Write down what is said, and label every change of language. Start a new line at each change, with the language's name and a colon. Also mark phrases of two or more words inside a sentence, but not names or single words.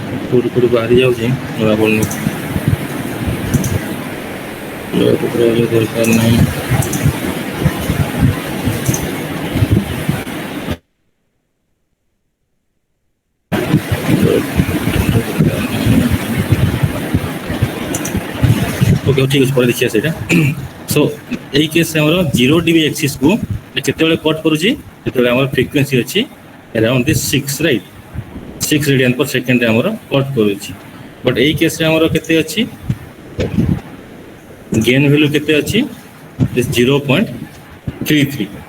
Odia: କୋଉଠି ବାହାରି ଯାଉଛି ଜଣା ପଡୁନି। ଦରକାର ନାହିଁ। ओके ठीक ଅଛି ପରେ ଦେଖିବା ସେଇଟା। ସୋ ଏଇ କେସ୍ ଆମର 0 dB ଏକ୍ସିସ୍କୁ କେତେବେଳେ କଟ୍ କରୁଛି ଯେତେବେଳେ ଆମର ଫ୍ରିକ୍ୱେନ୍ସି ଅଛି
English: around this 6
Odia: ରାଇଟ୍ 6
English: radian per secondରେ
Odia: ଆମର କଟ୍ କରୁଛି। ବଟ୍ ଏଇ କେସ୍ରେ ଆମର କେତେ ଅଛି
English: gain value
Odia: କେତେ ଅଛି 0.33।